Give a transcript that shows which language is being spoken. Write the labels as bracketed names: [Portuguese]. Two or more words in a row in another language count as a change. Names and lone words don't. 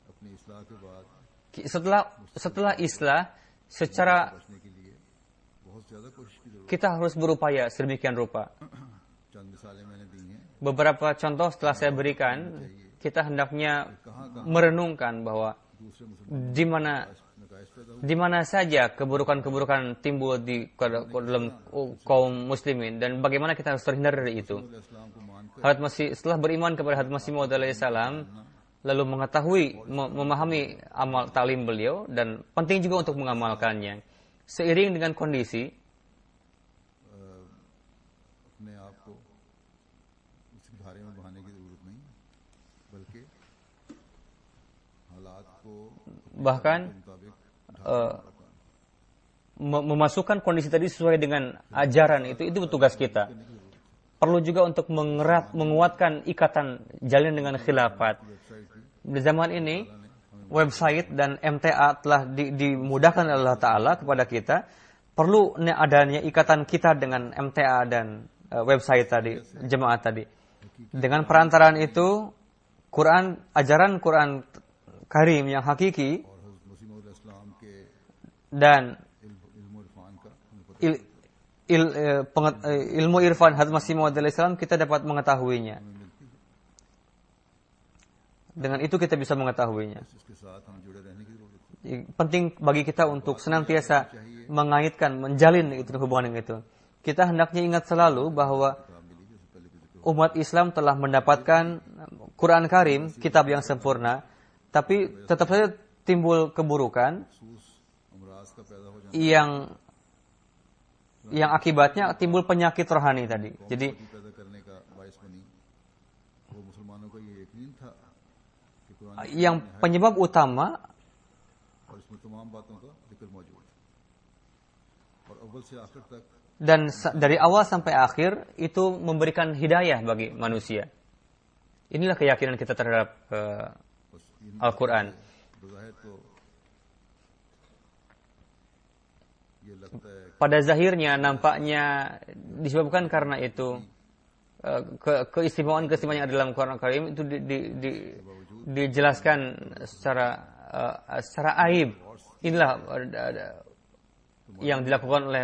[Indonesian] Setelah islah, secara kita harus berupaya sedemikian rupa. Beberapa contoh setelah saya berikan, kita hendaknya merenungkan bahwa di mana [Urdu] نقائص پیدا ہوئے. [Indonesian] Di mana saja keburukan-keburukan timbul di dalam kaum muslimin dan bagaimana kita harus terhindar dari itu. [Urdu] اسلام کو مان کر [Indonesian] Hadrat Masih setelah beriman kepada Hadrat Masih Maud alaihissalam, lalu mengetahui, memahami amal taklim beliau dan penting juga untuk mengamalkannya. Seiring dengan kondisi, [Urdu] اپنے آپ کو اس دھارے میں بہانے کی ضرورت نہیں، بلکہ حالات کو [Indonesian] bahkan [Urdu] मुताबिक [Indonesian] memasukkan kondisi tadi sesuai dengan ajaran itu tugas kita. Perlu juga untuk menguatkan ikatan jalin dengan khilafat. Di zaman ini, website dan MTA telah dimudahkan oleh Allah Ta'ala kepada kita. Perlu adanya ikatan kita dengan MTA dan website tadi, jemaat tadi. Dengan perantaraan itu, ajaran Quran Karim yang hakiki [Urdu] اور حضرت مسیح موعود علیہ السلام کے [Indonesian] dan [Urdu] علم اور عرفان کا ہمیں پتا [Indonesian] ilmu irfan Hadrat Masih Maud alaihissalam kita dapat mengetahuinya. [Urdu] ملتی ہے. [Indonesian] Dengan itu kita bisa mengetahuinya. [Urdu] اس کے ساتھ ہم جڑے رہنے کی ضرورت ہے. [Indonesian] Penting bagi kita untuk senantiasa mengaitkan, menjalin itu hubungan itu. Kita hendaknya ingat selalu bahwa umat Islam telah mendapatkan Quran Karim, kitab yang sempurna, tapi tetap saja timbul keburukan [Urdu] محسوس امراض کا پیدا ہو جانا [Indonesian] yang akibatnya timbul penyakit rohani tadi. Jadi [Urdu] پیدا کرنے کا باعث بنی. وہ مسلمانوں کا یہ یقین تھا کہ قرآن [Indonesian] yang penyebab utama [Urdu] اور اس میں تمام باتوں کا ذکر موجود ہے اور اول سے آخر تک [Indonesian] dan dari awal sampai akhir itu memberikan hidayah bagi manusia. Inilah keyakinan kita terhadap [Urdu] بس ان [Indonesian] Al-Quran. [Urdu] بظاہر تو یہ لگتا ہے [Indonesian] Pada zahirnya nampaknya disebabkan karena itu keistimewaan-keistimewaan yang ada dalam Quran Karim itu dijelaskan secara aib. Inilah yang dilakukan oleh.